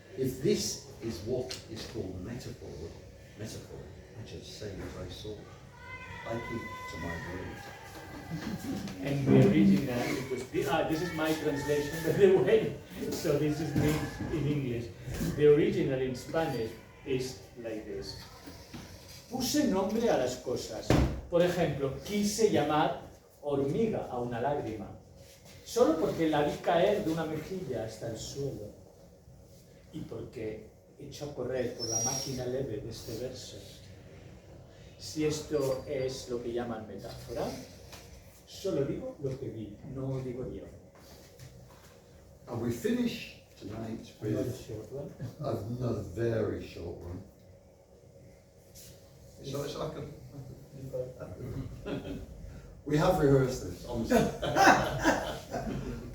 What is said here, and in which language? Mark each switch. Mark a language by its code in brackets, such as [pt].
[en] If this is what is called metaphor, I just say what I saw. I keep to my word. And the original, because this is my translation, by the way, so this is me in English. The original in Spanish is like this. [es] Puse nombre a las cosas. Por ejemplo, quise llamar hormiga a una lágrima, solo porque la vi caer de una mejilla hasta el suelo y porque echó a correr por la máquina leve de este verso. Si esto es lo que llaman metáfora, solo digo lo que vi, no digo yo. [en] And we finish tonight with another very short one. So it's like we have rehearsed this, honestly.